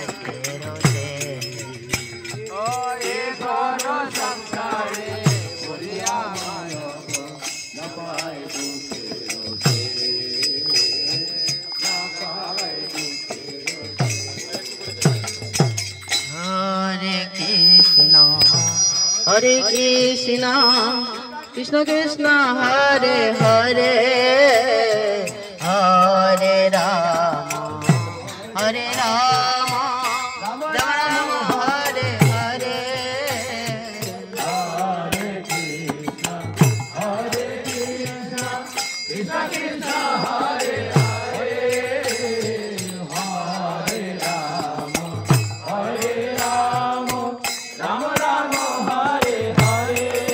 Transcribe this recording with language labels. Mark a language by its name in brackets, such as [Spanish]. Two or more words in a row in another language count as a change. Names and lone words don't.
[Bangla] এ ঘোর সংসারে পড়িয়া মানব না পায় না পায় [Sanskrit] হরে কৃষ্ণ কৃষ্ণ কৃষ্ণ হরে হরে হরে রাম हरे राम, राम राम हरे हरे. हरे कृष्ण, कृष्ण कृष्ण, हरे हरे, हरे राम, राम राम, हरे हरे.